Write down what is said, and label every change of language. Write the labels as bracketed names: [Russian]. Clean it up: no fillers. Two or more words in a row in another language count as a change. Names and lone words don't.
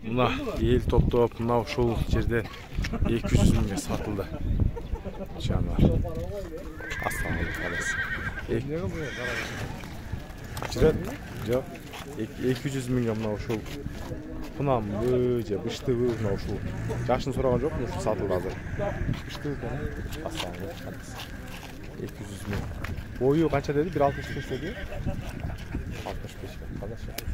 [Kyrgyz] Мына ел топтоп, мына ушул жерде 200 миңге сатылды. Жануар. Ассалаумалейкум. Жоқ, 200 миңге мына ушул кунамбы же быштыбы мына ушул. Жашын сураган жок, ушул сатылды азыр. Быштыбы экен. Ассалаумалейкум. 200 миң. Бою канча деди? 1.65 деди. 65 кадашка.